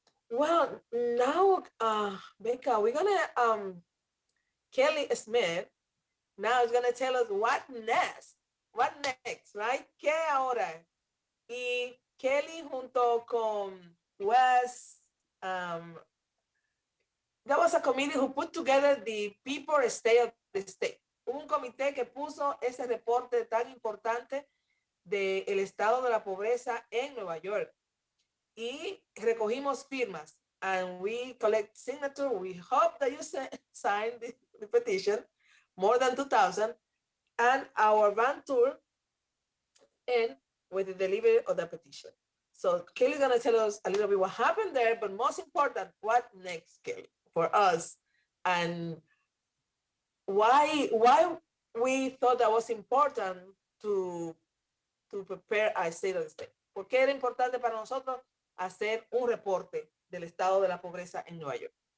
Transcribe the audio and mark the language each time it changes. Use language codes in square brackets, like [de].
[en] Well, now, Becca, we're gonna Kelly Smith now is gonna tell us what next. What next, right? [es] ¿Qué ahora? Y Kelly junto con Wes, [en] there was a committee who put together the people state of the state. [es] Un comité que puso ese reporte tan importante del estado de la pobreza en Nueva York. Y recogimos firmas. [en] And we collect signature. We hope that you sign the petition, more than 2,000, and our van tour end with the delivery of the petition. So Kelly's gonna tell us a little bit what happened there, but most important, what next, Kelly, for us, and why we thought that was important to prepare a state of the state. [es] ¿Por qué era importante para nosotros hacer un reporte del estado de la pobreza en Nueva York?